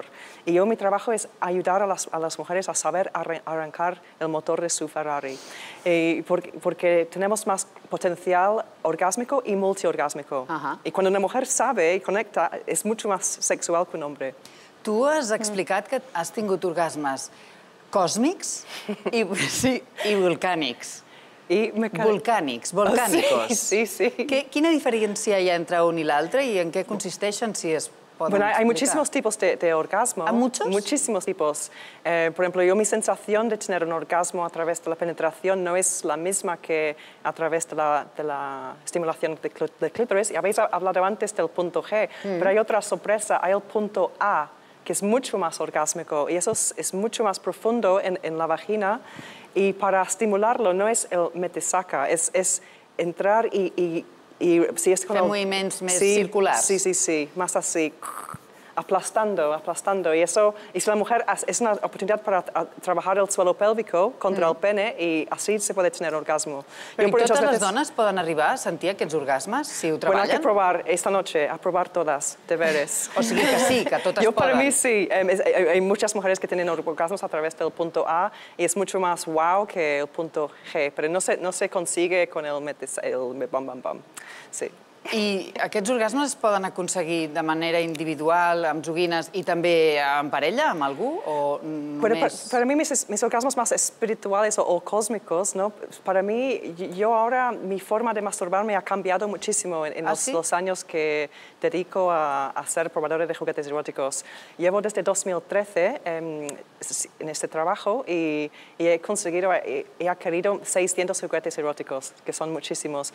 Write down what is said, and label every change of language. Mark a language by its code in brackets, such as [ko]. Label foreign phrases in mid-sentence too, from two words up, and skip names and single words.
[es] Y mi trabajo es ayudar a las mujeres a saber arrancar el motor de su Ferrari. Porque tenemos más potencial orgásmico y multiorgásmico. Y cuando una mujer sabe y conecta, es mucho más sexual que un hombre. [ca] Tu has explicat que has tingut orgasmes còsmics i volcànics. [es] Volcànicos. Sí. [ca] Quina diferència hi ha entre un i l'altre i en què consisteixen, si es poden explicar? [es] Hay muchísimos tipos de orgasmo. ¿Hay muchos? Muchísimos tipos. Por ejemplo, mi sensación de tener un orgasmo a través de la penetración no es la misma que a través de la estimulación del clítoris. Y habéis hablado antes del punto G, pero hay otra sorpresa, hay el punto A, que es mucho más orgásmico y eso es mucho más profundo en la vagina. Y para estimularlo no es el mete-saca, es entrar y si es [ca] fer moviments més circulars. [es] Sí, más así, aplastando. Y si la mujer es una oportunidad para trabajar el suelo pélvico contra el pene y así se puede tener orgasmo. [ca] Però totes les dones poden arribar a sentir aquests orgasmes si ho treballen? [es] Bueno, hay que probar esta noche, a probar todas, deberes. [ca] O sigui que sí, que totes [es] Yo [ca] poden. [es] para mí sí, hay muchas mujeres que tienen orgasmos a través del punto A y es mucho más wow que el punto G, pero no se consigue con el bam. Sí. [ca] I aquests orgasmes es poden aconseguir de manera individual, amb joguines, i també en parella, amb algú? O només... [es] Para mí, mis orgasmos más espirituales o cósmicos, ¿no? Para mí, yo ahora, mi forma de masturbarme ha cambiado muchísimo en los años que dedico a ser probadora de juguetes eróticos. Llevo desde 2013 en este trabajo y he conseguido, he adquirido 600 juguetes eróticos, que son muchísimos.